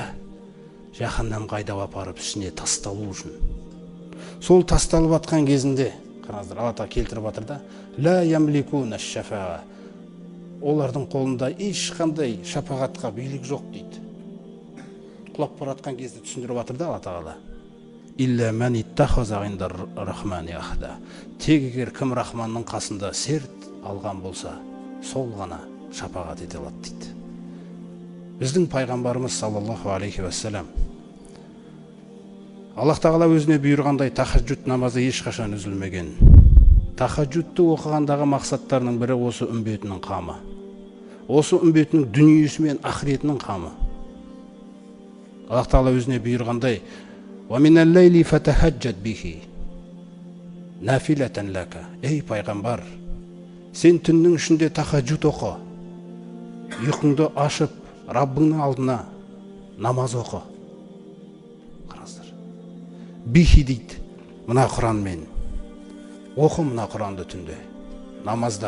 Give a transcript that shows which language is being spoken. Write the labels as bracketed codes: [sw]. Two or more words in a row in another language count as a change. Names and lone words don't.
[kk] Жаханнамға айдап апарып ішіне тасталу үшін. Сол тасталып атқан кезінде, қараңыздар, Алла Тағала келтіріп жатыр да, [ar] لا يملكون الشفاعة. [kk] Олардың қолында ешқандай шапағатқа билік жоқ дейді. Құлап баратқан кезде түсіндіріп жатыр да Алла Тағала. [ar] إلا من اتخذ عند الرحمن عهدا. [kk] Тек егер кім Рахманның қасында серт алған болса, сол ғана шапағат ете алады дейді. Біздің пайғамбарымыз [ar] صلى الله عليه وسلم [kk] Аллах Тағала өзіне бұйырғандай тахаджуд намазы ешқашан үзілмеген. Тахаджудты оқығандағы мақсаттарының бірі осы үмбетінің қамы. Осы үмбетінің дүниесі мен ақыретінің қамы. Аллах Тағала өзіне бұйырғандай [ar] «ومن الليل فتهجد به نافلة لك». [kk] Ей пайғамбар, сен түннің ішінде тахаджуд оқы. Ұйқыңды ашып, Раббыңның алдына намаз оқы. Қараңыздар. Бихи дейді, мына Құранмен. Оқы мына Құранды түнде, намазда.